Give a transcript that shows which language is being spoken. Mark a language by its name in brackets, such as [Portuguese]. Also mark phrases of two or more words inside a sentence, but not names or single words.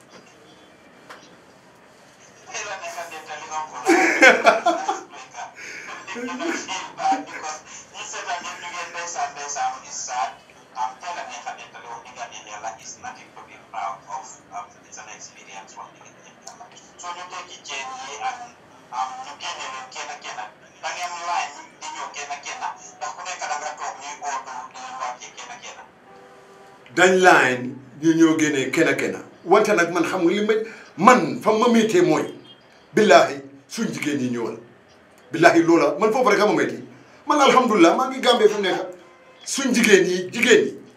[English] It's nothing to be proud of. It's an experience. So you take it journey and you get it, [Wolof] dañ line ñu ñoo génnee kenn wante nag man xam nga li man fa ma méttee mooy billaahi suñ jigéen ñi ñëwal billaahi loola man foofu rek a ma métti man alhamdulilah maa ngi Gambie fu nekk suñ jigéen ñi